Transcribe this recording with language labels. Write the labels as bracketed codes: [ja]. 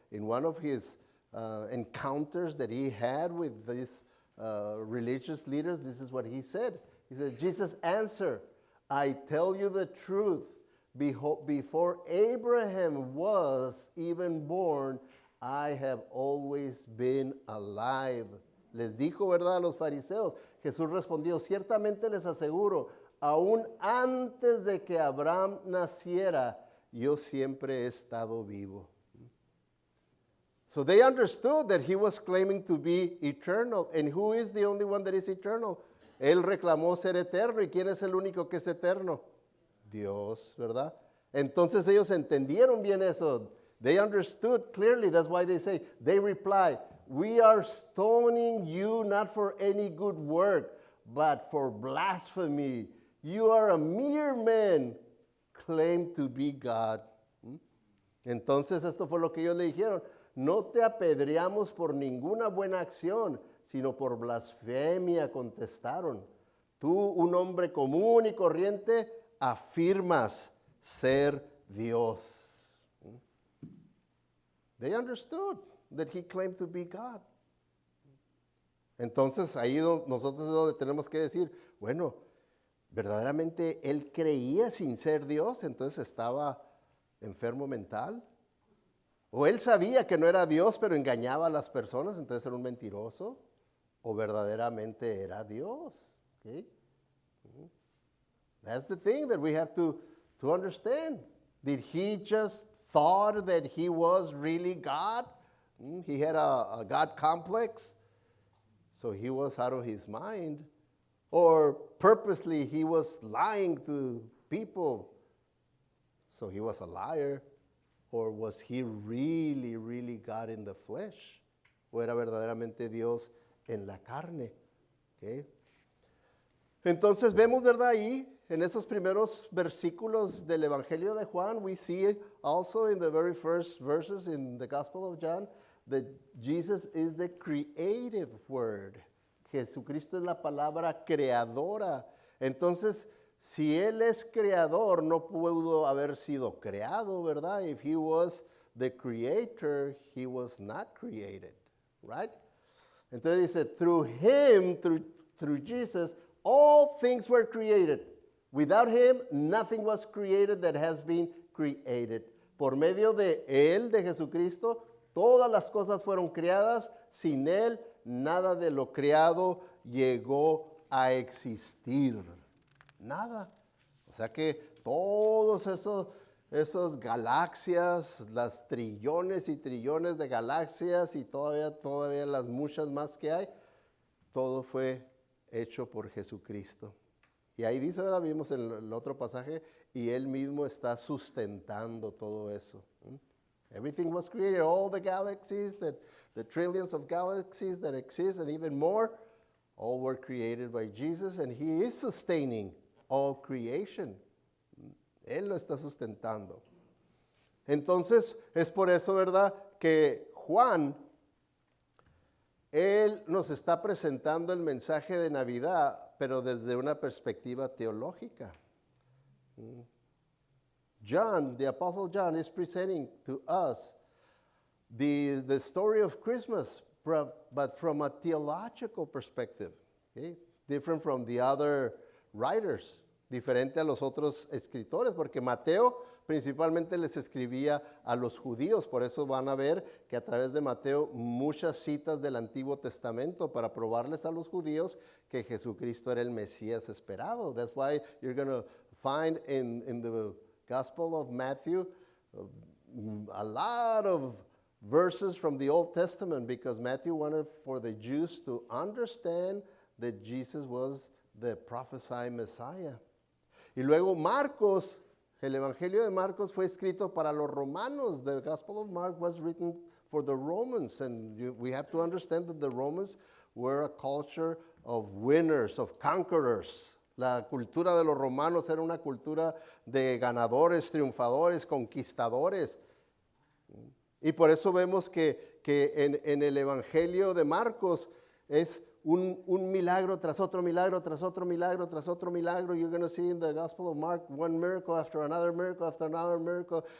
[en] In one of his encounters that he had with these religious leaders, this is what he said. He said, Jesus answered, I tell you the truth. Before Abraham was even born, I have always been alive. [es] Les dijo, ¿verdad?, a los fariseos. Jesús respondió, ciertamente les aseguro, aún antes de que Abraham naciera, yo siempre he estado vivo. [en] So they understood that he was claiming to be eternal. And who is the only one that is eternal? [es] Él reclamó ser eterno. ¿Y quién es el único que es eterno? Dios, ¿verdad? Entonces ellos entendieron bien eso. [en] They understood clearly. That's why they say, they reply, we are stoning you not for any good work, but for blasphemy. You are a mere man, claim to be God. [es] Entonces esto fue lo que ellos le dijeron. No te apedreamos por ninguna buena acción, sino por blasfemia, contestaron. Tú, un hombre común y corriente, afirmas ser Dios. [en] They understood that he claimed to be God. [es] Entonces ahí nosotros es donde tenemos que decir, bueno, verdaderamente él creía sin ser Dios, entonces estaba enfermo mental. O él sabía que no era Dios, pero engañaba a las personas, entonces era un mentiroso. O verdaderamente era Dios. [en] Okay? That's the thing that we have to understand. Did he just thought that he was really God? He had a God complex, so he was out of his mind. Or purposely he was lying to people, so he was a liar. Or was he really, really God in the flesh? [es] ¿O era verdaderamente Dios en la carne? Okay. Entonces vemos, ¿verdad? Ahí, en esos primeros versículos del Evangelio de Juan, [en] we see also in the very first verses in the Gospel of John that Jesus is the creative word. [es] Jesucristo es la palabra creadora. Entonces, si Él es creador, no pudo haber sido creado, ¿verdad? [en] If He was the creator, He was not created, right? [es] Entonces dice, [en] through Him, through Jesus, all things were created. Without Him, nothing was created that has been created. [es] Por medio de Él, de Jesucristo, todas las cosas fueron creadas. Sin Él, nada de lo creado llegó a existir. Nada. O sea que todos esos galaxias, las trillones y trillones de galaxias y todavía las muchas más que hay, todo fue hecho por Jesucristo. Y ahí dice, ahora vimos en el otro pasaje, y Él mismo está sustentando todo eso. [en] Everything was created, all the galaxies, the trillions of galaxies that exist and even more, all were created by Jesus, and He is sustaining all creation. [es] Él lo está sustentando. Entonces, es por eso, ¿verdad?, que Juan, él nos está presentando el mensaje de Navidad, pero desde una perspectiva teológica. [en] John, the Apostle John, is presenting to us the story of Christmas, but from a theological perspective, okay? Different from the other writers, [es] diferente a los otros escritores, porque Mateo principalmente les escribía a los judíos, por eso van a ver que a través de Mateo muchas citas del Antiguo Testamento para probarles a los judíos que Jesucristo era el Mesías esperado. [en] That's why you're going to find in the Gospel of Matthew a lot of verses from the Old Testament, because Matthew wanted for the Jews to understand that Jesus was the prophesied Messiah. [es] Y luego Marcos, el Evangelio de Marcos fue escrito para los romanos. [en] The Gospel of Mark was written for the Romans. And we have to understand that the Romans were a culture of winners, of conquerors. [es] La cultura de los romanos era una cultura de ganadores, triunfadores, conquistadores. Y por eso vemos que en el Evangelio de Marcos es un milagro tras otro milagro, tras otro milagro, tras otro milagro. [en] You're going to see in the Gospel of Mark one miracle after another miracle after another miracle.